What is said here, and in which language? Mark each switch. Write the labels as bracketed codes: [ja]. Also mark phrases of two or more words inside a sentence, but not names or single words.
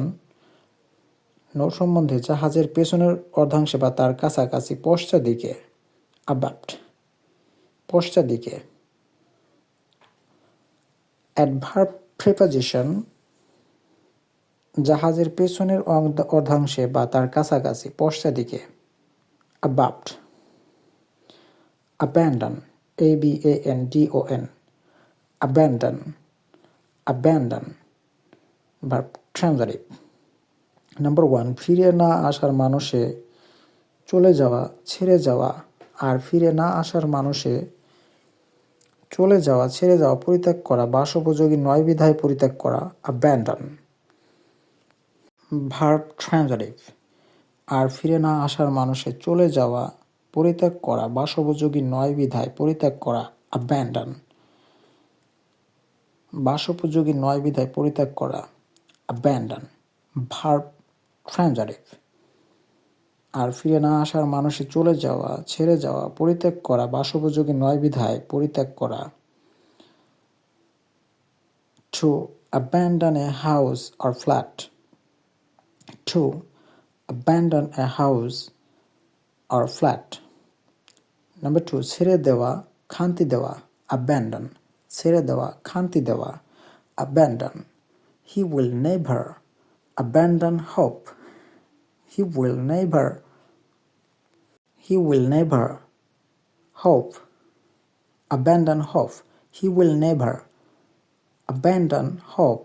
[bn] নৌ সম্বন্ধে জাহাজের পেছনের অর্ধাংশে বা তার কাছাকাছি, পশ্চাৎ দিকে। আবাপ্ট, পশ্চাৎ দিকে। [en] adverb, preposition, [bn] জাহাজের পেছনের অর্ধাংশে বা তার কাছাকাছি, পশ্চাৎ দিকে। আবাপ্ট। [en] abandon, ABANDON, abandon, abandon, verb transitive. [bn] নাম্বার 1, ফিরে না আসার মানুষে চলে যাওয়া, ছেড়ে যাওয়া। আর ফিরে না আসার মানুষে চলে যাওয়া, ছেড়ে যাওয়া, পরিত্যাগ করা, বাসোপযোগী নয় বিধায় পরিত্যাগ করা। [en] abandon, verb transitive। [bn] আর ফিরে না আসার মানুষে চলে যাওয়া, পরিত্যাগ করা, বাসোপযোগী নয় বিধায় পরিত্যাগ করা। abandon, বাসোপযোগী নয় বিধায় পরিত্যাগ করা। [en] abandon, verb transitive। [bn] আর ফিরে না আসার মানুষে চলে যাওয়া, ছেড়ে যাওয়া, পরিত্যাগ করা, বাসোপযোগী নয় বিধায় পরিত্যাগ করা। [en] To abandon a house or flat. To abandon a house or flat. Number 2, [bn] ছেড়ে দেওয়া, খান্তি দেওয়া, abandon. ছেড়ে দেওয়া, খান্তি দেওয়া, [en] abandon. He will never abandon hope. He will never hope abandon hope. He will never abandon hope.